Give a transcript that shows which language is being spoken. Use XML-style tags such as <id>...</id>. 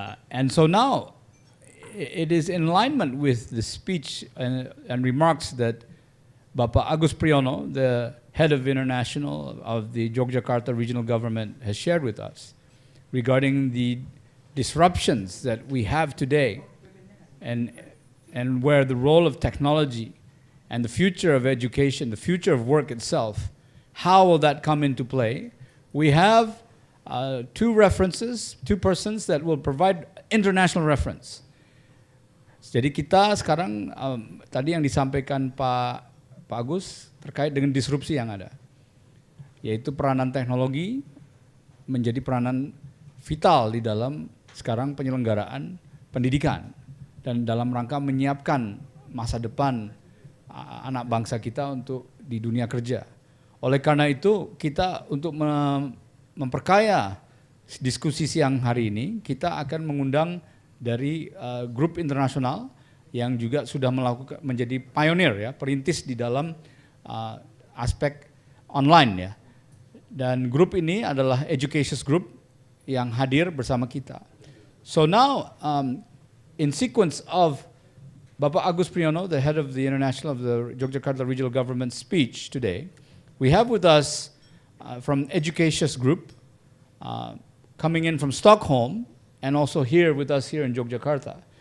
<en>And so now it is in alignment with the speech and remarks that Bapak Agus Priyono, the head of international of the Yogyakarta regional government, has shared with us regarding the disruptions that we have today and where the role of technology and the future of education, the future of work itself, how will that come into play? We have two references, two persons that will provide international reference.</en> <id>Jadi kita sekarang tadi yang disampaikan Pak Agus terkait dengan disrupsi yang ada, yaitu peranan teknologi menjadi peranan vital di dalam sekarang penyelenggaraan pendidikan dan dalam rangka menyiapkan masa depan anak bangsa kita untuk di dunia kerja. Oleh karena itu, kita untuk memperkaya diskusi siang hari ini, kita akan mengundang dari grup internasional yang juga sudah melakukan menjadi pioneer ya, perintis di dalam aspek online ya. Dan grup ini adalah Educations Group yang hadir bersama kita.</id> <en>So now, in sequence of Bapak Agus Priyono, the head of the International of the Yogyakarta Regional Government speech today, we have with us from Educations Group, coming in from Stockholm, and also here with us here in Yogyakarta.</en>